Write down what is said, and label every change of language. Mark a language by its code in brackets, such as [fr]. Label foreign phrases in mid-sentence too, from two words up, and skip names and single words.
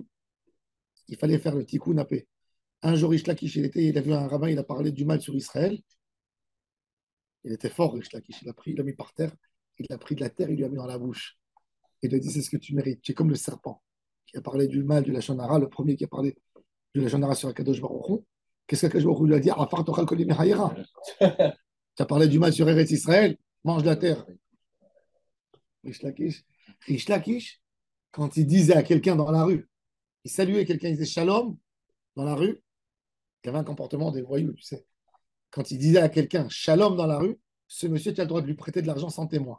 [fr] Il fallait faire le Tikkun à paix. Un jour, Rish Lakish, il a vu un rabbin, il a parlé du mal sur Israël. Il était fort, Rish Lakish. Il l'a mis par terre. Il a pris de la terre, il lui a mis dans la bouche. Il lui a dit c'est ce que tu mérites. Tu es comme le serpent qui a parlé du mal du Lachonara, le premier qui a parlé du Lachonara sur [he] הקדוש ברוך הוא. [fr] Qu'est-ce qu' [he] הקדוש ברוך הוא [fr] lui a dit? [he] עפר תאכל כל ימי חייך. [fr] Tu as parlé du mal sur Eretz Israël, mange la terre. Rish Lakish, quand il disait à quelqu'un dans la rue, il saluait quelqu'un, il disait shalom dans la rue, il avait un comportement des voyous, tu sais. Quand il disait à quelqu'un shalom dans la rue, ce monsieur, tu as le droit de lui prêter de l'argent sans témoin.